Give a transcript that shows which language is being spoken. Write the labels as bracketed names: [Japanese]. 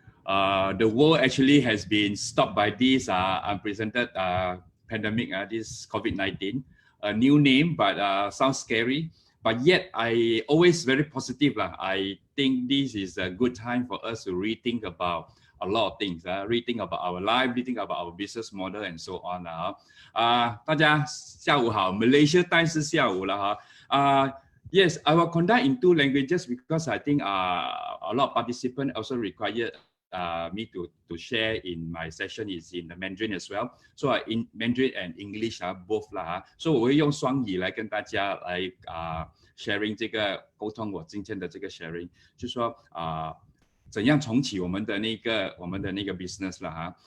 [English] The world actually has been stopped by this unprecedented pandemic, this COVID-19. A new name, but sounds scary. But yet, I always very positive. I think this is a good time for us to rethink about a lot of things. Rethink about our life, rethink about our business model, and so on. [Chinese] 大家下午好 ， [English] Malaysia time [Chinese] 是下午了哈。 [English] Yes, I will conduct in 2 languages because I think a lot of participants also require me to share in my session is in the Mandarin as well. So in Mandarin and English both 啦。 [Chinese] 所以我会用双语来跟大家来sharing 这个沟通我今天的这个 sharing， 就说怎样重启我们的那个 business 啦哈。